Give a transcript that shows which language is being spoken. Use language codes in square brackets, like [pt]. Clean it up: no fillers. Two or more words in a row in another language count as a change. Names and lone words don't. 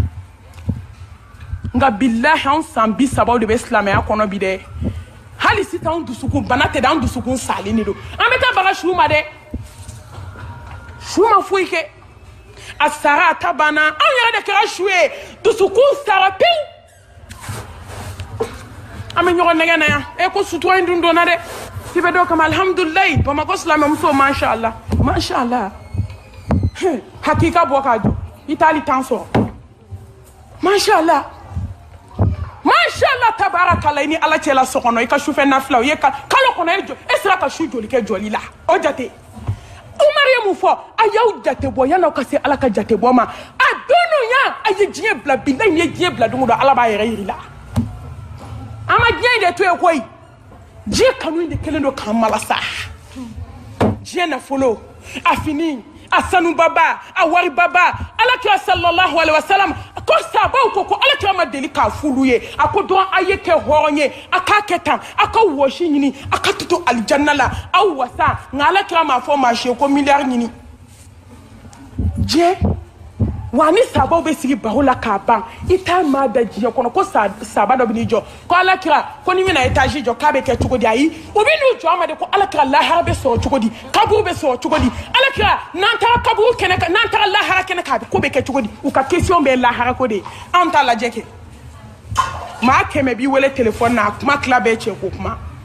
[bm] nka billahi anw san 30 de bɛ silamɛya kɔnɔ bi dɛ hali sisan anw dusukun bana tɛ dɛ anw dusukun salen de don an bɛ taa baga su ma dɛ su ma foyi kɛ a sara a ta banna anw yɛrɛ de kɛra su ye dusukun sara pewu an bɛ ɲɔgɔn nɛgɛ na yan ko sutura in dun donna dɛ i bɛ dɔw kama alhamdulilayi bamakɔ silamɛmuso [ar] ما شاء الله [bm] hakika bɔ k'a jɔ i t'ali tan sɔrɔ [ar] ما شاء الله تبارك الله [bm] i ni ala cɛla so kɔnɔ i ka sufɛ nafila o ye kalo kɔnɔ e jɔ e sera ka su joli kɛ jɔli la o jate Umar ye mun fɔ a y'aw jate bɔ yan'aw ka se ala ka jate bɔ ma a don ya a ye diɲɛ bila billahi ni ye diɲɛ bila don o don ala b'a yɛrɛ yiri la an ma diɲɛ in de to yen koyi diɲɛ kanu in de kelen don k'an malasa diɲɛ nafolo a fini a sanubaba a waribaba alakira [ar] صلى الله عليه وسلم [bm] ko sabaw ko alakira ma deli k'a f'ulu ye a ko dɔn a ye kɛ hɔrɔn ye a k'a kɛ tan a ka wɔsi ɲini a ka tutu alijanna la aw wasa nka alakira m'a fɔ maa si ye ko miliyari ɲini diɲɛ wa ni sabaw bɛ sigi baro la k'a ban i t'a maa da diɲɛ kɔnɔ ko saba dɔ bɛ n'i jɔ ko alakira ko ni bɛna etazi jɔ k'a bɛ kɛ cogo di ayi o bɛ n'u jɔ a ma de ko alakira lahara bɛ sɔrɔ cogo di kaburu bɛ sɔrɔ cogo di alakira n'an taara kaburu kɛnɛ kan n'an taara lahara kɛnɛ kan a bɛ ko bɛ kɛ cogo di u ka question bɛ lahara ko de ye anw t'a lajɛ kɛ maa 100 b'i wele telefɔni na a kuma tila bɛɛ cɛ ko kuma